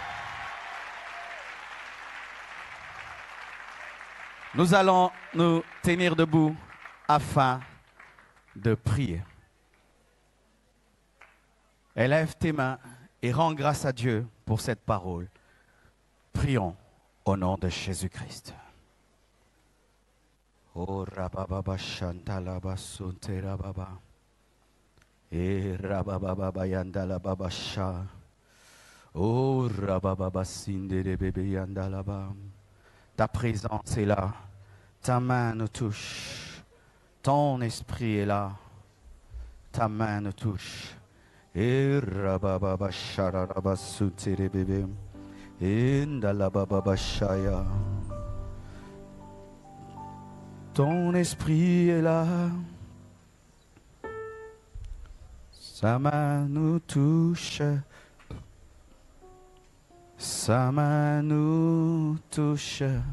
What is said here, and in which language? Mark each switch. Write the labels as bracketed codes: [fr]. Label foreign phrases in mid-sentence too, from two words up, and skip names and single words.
[fr] Nous allons nous tenir debout afin de prier. Élève tes mains et rends grâce à Dieu pour cette parole. Prions au nom de Jésus-Christ. Oh rababa shantala basunte rababa. E rababa yandala baba sha. Oh rababa sindere bebe yandala ba. Ta présence est là. Ta main nous touche. Ton esprit est là. Ta main nous touche. E rababa shararaba sutere bebe. Indala baba shaya. Ton esprit est là. Sa main nous touche. Sa main nous touche.